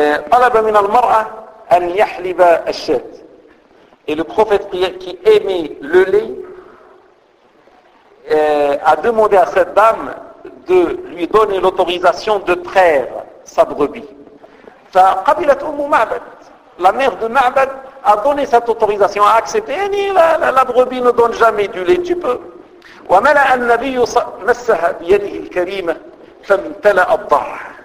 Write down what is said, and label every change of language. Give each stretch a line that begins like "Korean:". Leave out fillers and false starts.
Arabic: طلب من المرأة أن يحلب الشاة.
French: Et le prophète qui aimait le lait a demandé à cette dame de lui donner l'autorisation de traire sa brebis.
Arabic: فقبلت أم معبد.
French: La mère de معبد a donné cette autorisation, a accepté. Yani, la brebis ne donne jamais du lait, tu peux.
Arabic: وملأ النبي مسها بيده الكريمة فامتلأ الضرع.